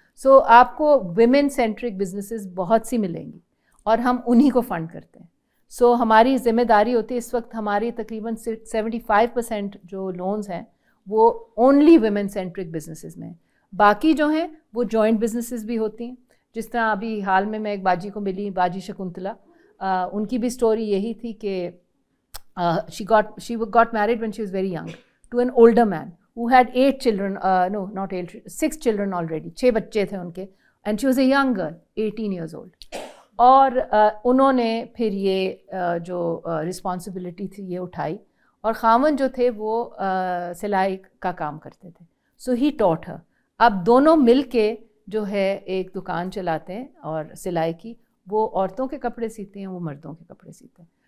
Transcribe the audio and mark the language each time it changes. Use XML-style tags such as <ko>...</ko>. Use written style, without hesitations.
<ur>سو آپ کو women centric businesses بہت سی ملیں گی, اور ہم انہی کو فنڈ کرتے ہیں. سو ہماری ذمہ داری ہوتی ہے, اس وقت ہماری تقریباً 75% جو لونز ہیں وہ اونلی ویمن سینٹرک بزنسز میں ہیں. باقی جو ہیں وہ جوائنٹ بزنسز بھی ہوتی ہیں. جس طرح ابھی حال میں ایک باجی کو ملی, باجی شکنتلا, ان کی بھی سٹوری یہی تھی کہ</ur> <en>she got married when she was very young to an older man who had 8 children, no not 8, 6 children already,</en> <ur>6 بچے تھے ان کے,</ur> <en>and she was a young girl 18 years old.</en> <ur>اور انہوں نے پھر یہ جو رسپانسبلٹی تھی یہ اٹھائی, اور خاوند جو تھے وہ سلائی کا کام کرتے تھے.</ur> <en>So he taught her.</en> <ur>اب دونوں مل کے جو ہے ایک دکان چلاتے ہیں اور سلائی کی, وہ عورتوں کے کپڑے سیتے ہیں, وہ مردوں کے کپڑے سیتے ہیں.</ur>